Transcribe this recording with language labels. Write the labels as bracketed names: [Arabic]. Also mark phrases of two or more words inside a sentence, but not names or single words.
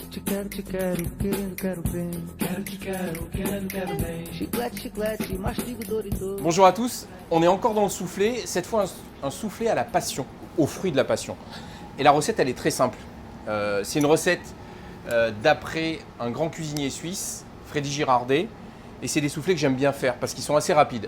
[Portuguese] quero, te quero, querendo, quero bem. Quero, te quero, querendo, quero bem. Chiclete, chiclete, mastigo, Doritos. [French] Bonjour à tous, on est encore dans le soufflé, cette fois un soufflé à la passion, aux fruits de la passion. Et la recette, elle est très simple. C'est une recette d'après un grand cuisinier suisse, Freddy Girardet, et c'est des soufflés que j'aime bien faire parce qu'ils sont assez rapides.